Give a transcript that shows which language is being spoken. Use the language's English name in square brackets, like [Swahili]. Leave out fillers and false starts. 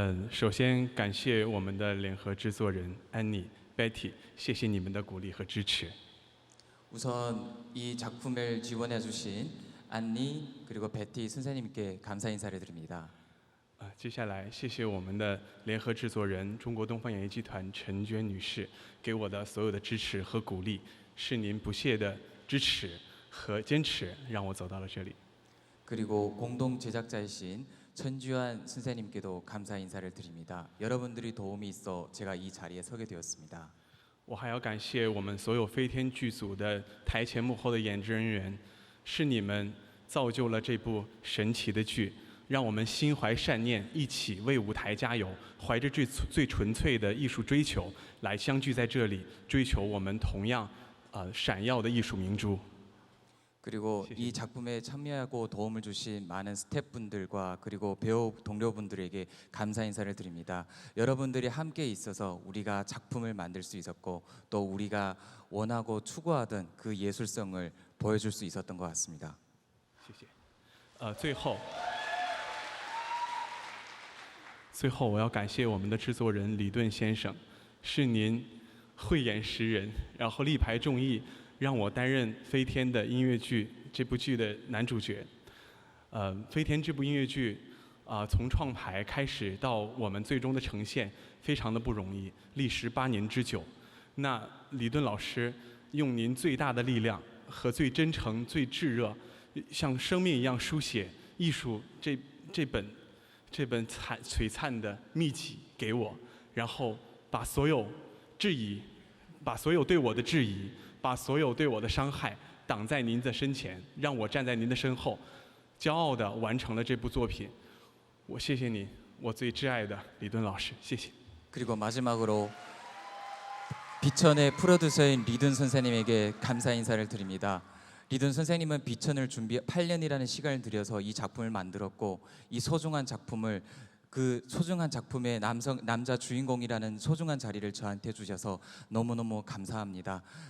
[Chinese] 首先感谢我们的联合制作人安妮、Betty， 谢谢你们的鼓励和支持。 [Korean] 우선 이 작품을 지원해 주신 안니 그리고 베티 선생님께 감사 인사를 드립니다. [Chinese] 接下来谢谢我们的联合制作人中国东方演艺集团陈娟女士给我的所有的支持和鼓励，是您不懈的支持和坚持让我走到了这里。 [Korean] 그리고 공동 제작자이신 천주환 선생님께도 감사 인사를 드립니다. 여러분들이 도움이 있어 제가 이 자리에 서게 되었습니다. [Chinese] 我还要感谢我们所有飞天剧组的台前幕后的演职人员，是你们造就了这部神奇的剧，让我们心怀善念，一起为舞台加油，怀着最纯粹的艺术追求来相聚在这里，追求我们同样闪耀的艺术明珠。 [Korean] 그리고 시시. 이 작품에 참여하고 도움을 주신 많은 스태프분들과 그리고 배우 동료분들에게 감사 인사를 드립니다. 여러분들이 함께 있어서 우리가 작품을 만들 수 있었고 또 우리가 원하고 추구하던 그 예술성을 보여줄 수 있었던 것 같습니다. [Chinese] 谢谢。最后我要感谢我们的制作人李顿先生，是您慧眼识人，然后力排众议，让我担任《飞天》的音乐剧这部剧的男主角。 《飞天》这部音乐剧从创排开始到我们最终的呈现，非常的不容易，历时8年之久。那李顿老师用您最大的力量和最真诚、最炙热，像生命一样书写艺术这本璀璨的秘籍给我，然后把所有对我的质疑，把所有对我的伤害挡在您的身前，让我站在您的身后，骄傲地完成了这部作品。我谢谢你，我最挚爱的李敦老师，谢谢。 [Korean] 그리고 마지막으로 비천의 프로듀서인 리든 선생님에게 감사 인사를 드립니다. 리든 선생님은 비천을 8년이라는 시간을 들여서 이 작품을 만들었고 이 소중한 작품을 그 소중한 작품의 남자 주인공이라는 소중한 자리를 저한테 주셔서 너무너무 감사합니다.